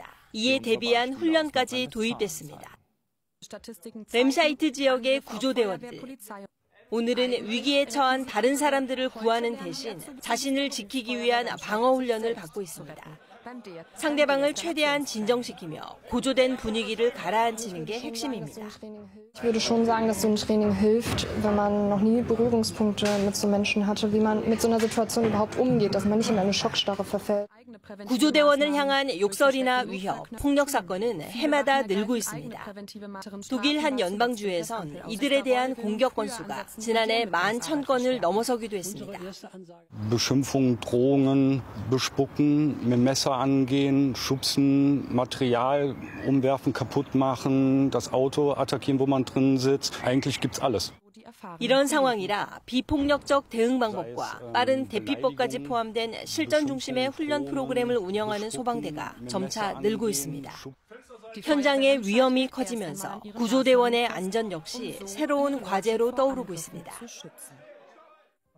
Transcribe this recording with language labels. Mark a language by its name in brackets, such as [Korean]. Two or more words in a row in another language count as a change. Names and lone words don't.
[Korean] 이에 대비한 훈련까지 도입됐습니다. 렘샤이트 지역의 구조대원들. 오늘은 위기에 처한 다른 사람들을 구하는 대신 자신을 지키기 위한 방어 훈련을 받고 있습니다. 상대방을 최대한 진정시키며 고조된 분위기를 가라앉히는 게 핵심입니다. [German] Ich würde schon sagen, dass so ein Training hilft, wenn man noch nie Berührungspunkte mit so Menschen hatte, wie man mit so einer Situation überhaupt umgeht, dass man nicht in eine Schockstarre verfällt. [Korean] 구조대원을 향한 욕설이나 위협, 폭력 사건은 해마다 늘고 있습니다. 독일 한 연방주에선 이들에 대한 공격 건수가 지난해 11,000건을 넘어서기도 했습니다. [German] Beschimpfungen, Drohungen, Bespucken, mit Messer angehen, schubsen, Material umwerfen, kaputt machen, das Auto attackieren, wo man drin sitzt. Eigentlich gibt's alles. [Korean] 이런 상황이라 비폭력적 대응 방법과 빠른 대피법까지 포함된 실전 중심의 훈련 프로그램을 운영하는 소방대가 점차 늘고 있습니다. 현장의 위험이 커지면서 구조대원의 안전 역시 새로운 과제로 떠오르고 있습니다.